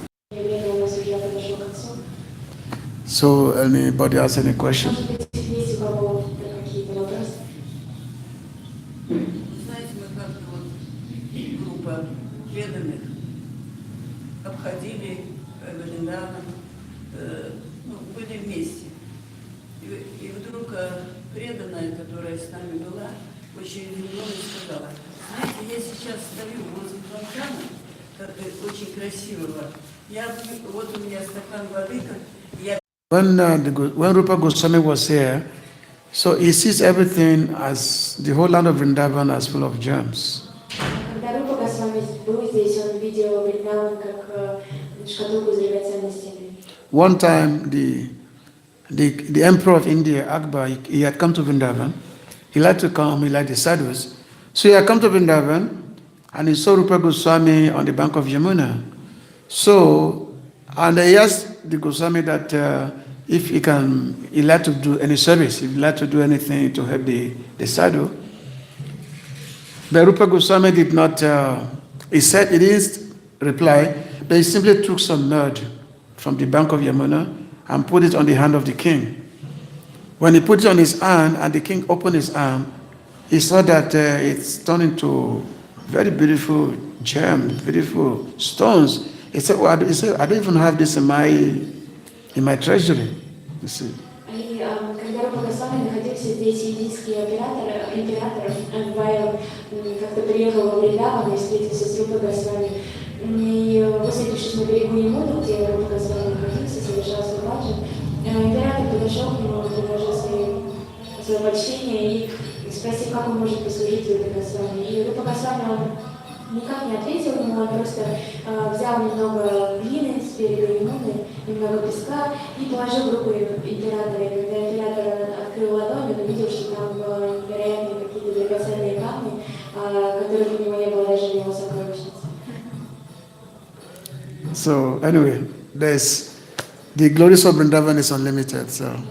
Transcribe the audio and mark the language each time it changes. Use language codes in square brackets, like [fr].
[ru] Время у нас уже подошло к концу. [en] So anybody has any question? [ru] Может быть, есть у кого какие-то вопросы? Знаете, мы как-то группа преданных обходили недавно, были вместе. И вдруг преданная, которая с нами была, очень удивленно сказала: знаете, я сейчас стою возле фонтана, очень красивого. У меня стакан воды, я... [en] When Rupa Goswami was here, So he sees everything as the whole land of Vrindavan as full of germs. [ru] Когда Рупа Госвами был здесь, он видел Вриндаван как шкатулку с драгоценностями. [en] One time, the emperor of India, Akbar, he had come to Vrindavan. He liked to come, he liked the sadhus. So he had come to Vrindavan and he saw Rupa Goswami on the bank of Yamuna. So, and he asked the Goswami that if he liked to do any service, if he liked to do anything to help the sadhu. But Rupa Goswami did not, he said he didn't reply, but he simply took some mud from the bank of Yamuna and put it on the hand of the king. When he put it on his hand and the king opened his arm, he saw that it's turned into very beautiful gems, beautiful stones. He said, I don't even have this in my treasury. You see. [ru] И когда Рупа Госвами находился здесь, индийский император Анвай как-то приехал во Вриндаван и встретился с Рупой Госвами. И высадившись на берегу Ямуны, где Рупа Госвами находился, совершал свой баджан, император подошел к нему, предложил свое почтение и спросил, как он может послужить Рупе Госвами. И Рупа Госвами, он никак не ответил ему, он просто взял немного глины с берега Ямуны, немного песка и положил в руку императора. И когда император открыл ладонь, он увидел, что там, вероятно, какие-то драгоценные камни, которых у него не было даже в его сокровищнице. [en] So anyway, the glories of Vrindavan is unlimited. So.